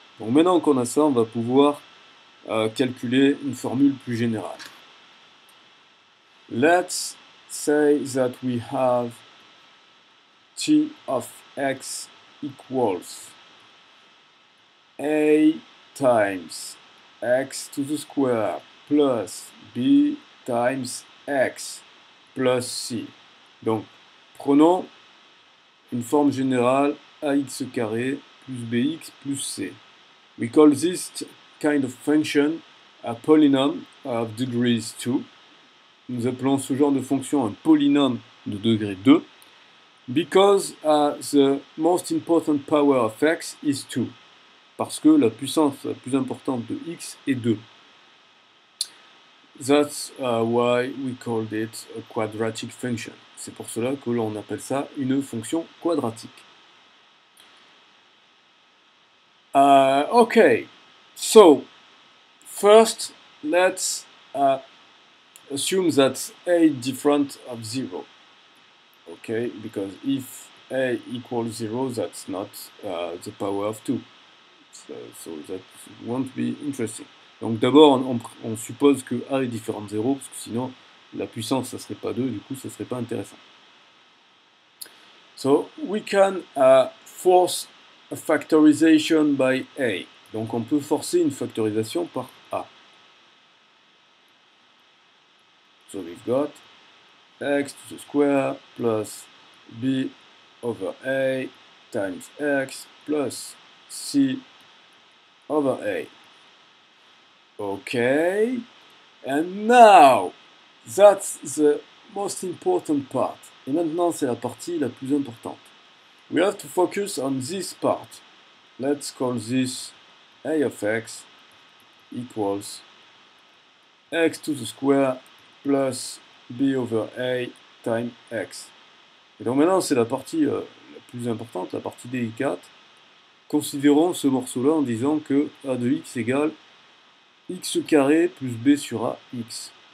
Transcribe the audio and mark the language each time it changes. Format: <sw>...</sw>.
<fr>Donc maintenant qu'on a ça, on va pouvoir calculer une formule plus générale.</fr> <en>Let's say that we have t of x equals a times x to the square plus b times x plus c.</en> <fr>Donc, prenons une forme générale ax carré plus bx plus c.</fr> <en>We call this kind of function a polynomial of degrees 2.</en> <fr>Nous appelons ce genre de fonction un polynôme de degré 2</fr> <en>because the most important power of x is 2.</en> <fr>Parce que la puissance la plus importante de x est 2.</fr> <en>That's why we called it a quadratic function.</en> <fr>C'est pour cela que l'on appelle ça une fonction quadratique.</fr> <en>Okay, so first let's assume that a is different of 0. Okay, because if a equals 0, that's not the power of 2. So that won't be interesting.</en> <fr>Donc d'abord, on suppose que a est différent de 0, parce que sinon, la puissance, ça serait pas 2, du coup, ça serait pas intéressant.</fr> <en>So, we can force a factorization by a.</en> <fr>Donc on peut forcer une factorisation par a.</fr> <en>So we've got x to the square plus b over a times x plus c over a. Okay, and now that's the most important part.</en> <fr>Et maintenant c'est la partie la plus importante.</fr> <en>We have to focus on this part. Let's call this a of x equals x to the square plus b over a times x.</en> <fr>Et donc maintenant c'est la partie la plus importante, la partie délicate. Considérons ce morceau-là en disant que a de x égale x carré plus b sur a x.</fr>